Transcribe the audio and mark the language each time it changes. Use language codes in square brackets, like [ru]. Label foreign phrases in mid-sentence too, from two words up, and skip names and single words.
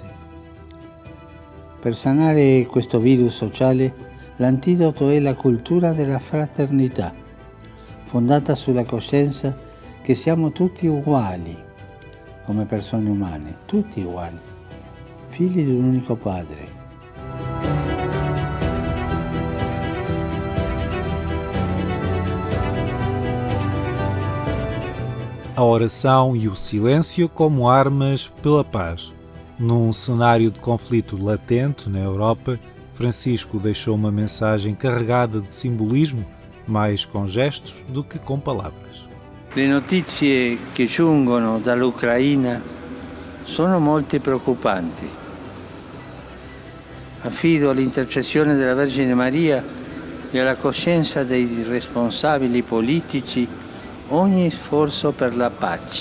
[it] Per sanare questo virus sociale, l'antidoto è la cultura della fraternità, fondata sulla coscienza che siamo tutti uguali, come persone umane, tutti uguali, figli di un unico Padre. [pt] A oração e o silêncio como armas pela paz. Num cenário de conflito latente na Europa, Francisco deixou uma mensagem carregada de simbolismo, mais com gestos do que com palavras. [it] Le notizie che giungono dall'Ucraina sono molto preoccupanti. Affido all'intercessione della Vergine Maria e alla coscienza dei responsabili politici ogni sforzo per la pace.